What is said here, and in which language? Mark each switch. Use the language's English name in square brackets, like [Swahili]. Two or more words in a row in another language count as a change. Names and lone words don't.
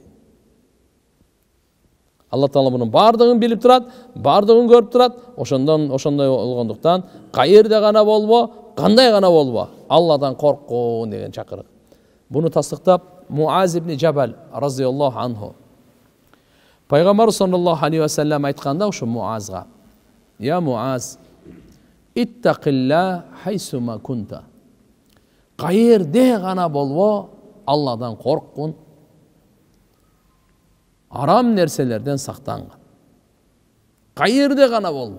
[Kyrgyz] Алла Таала мунун бардыгын билип турат, бардыгын көрүп турат. Ошондой болгондуктан кайерде гана болбо, кандай гана болбо, Алладан корккун деген чакырык. Буну тасдыктап Муаз ибн Жабал [Arabic] رضي الله عنه [Kyrgyz] Пайгамбар [Arabic] صلى الله عليه وسلم [Kyrgyz] айтканда ушу Муазга: [Arabic] "يا معاذ اتق الله حيثما كنت." [Kyrgyz] Кайерде гана болбо, Алладан корккун. Арам нерселерден сактангын. Кайерде гана болбо.